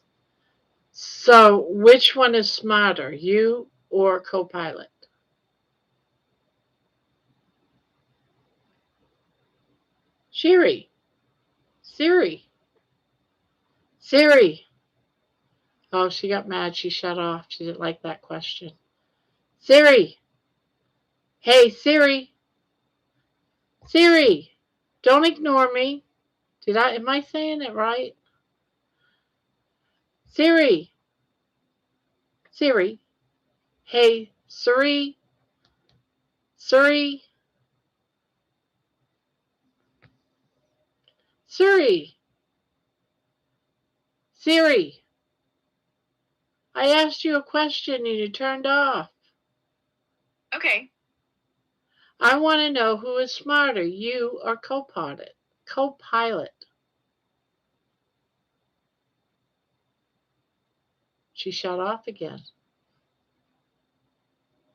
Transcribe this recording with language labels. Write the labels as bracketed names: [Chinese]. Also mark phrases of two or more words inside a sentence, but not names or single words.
[English] So, which one is smarter, you or Copilot? Siri. Siri. Siri. Oh, she got mad. She shut off. She didn't like that question. Siri. Hey, Siri. Siri. Don't ignore me. Am I saying it right? Siri. Siri. Hey, Siri. Siri. Siri. Siri. I asked you a question and you turned off. Okay. I want to know who is smarter, you or Copilot. Copilot. She shut off again.